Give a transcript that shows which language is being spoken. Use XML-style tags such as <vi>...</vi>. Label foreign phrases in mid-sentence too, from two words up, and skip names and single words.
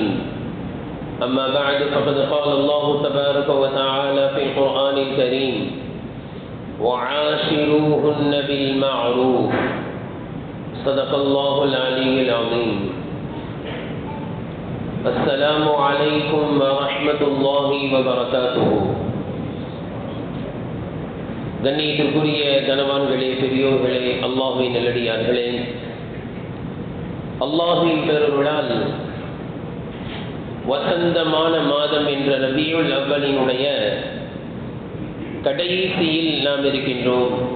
<ar>أما بعد، فقد قال الله تبارك وتعالى في القرآن الكريم: وعاشروهن بالمعروف. صدق الله العلي العظيم. السلام عليكم ورحمة الله وبركاته.</ar> <ta>கண்ணியத்திற்குரிய கனவான்களே, பெரியோர்களே, அல்லாஹ்வின் நல்லடியார்களே, அல்லாஹ்வின் பெருவிழால் வசந்தமான மாதம் என்ற ரபியுல் அவ்வலினுடைய கடைசியில் நாம் இருக்கின்றோம்.</ta>